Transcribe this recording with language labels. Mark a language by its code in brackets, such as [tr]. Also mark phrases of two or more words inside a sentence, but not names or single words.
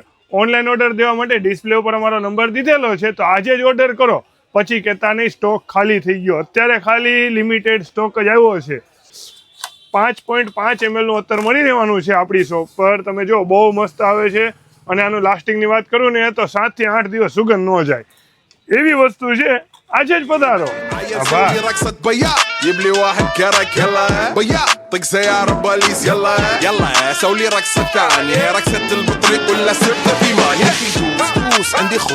[en] online order [gu] દેવા માટે ડિસ્પ્લે ઉપર અમારો નંબર દીધેલો છે, તો આજે જ ઓર્ડર કરો, પછી કહેતા નહીં સ્ટોક ખાલી થઈ ગયો. અત્યારે ખાલી [en] limited stock [gu] જ આવ્યો છે. 5.5 ml નું અત્તર મળી રહેવાનું છે આપણી શોપ પર. તમે જો બહુ મસ્ત આવે છે, અને આનું લાસ્ટિંગની વાત કરું ને તો 7 થી 8 દિવસ સુગંધ ન જાય એવી વસ્તુ છે. આજે જ પધારો. [ar] جيب لي واحد كرك يلا بيا طق سيارة بوليس يلا يلا سوي لي رقصة ثانية رقصة البطريق ولا سبت في ما يا اخي دوس عندي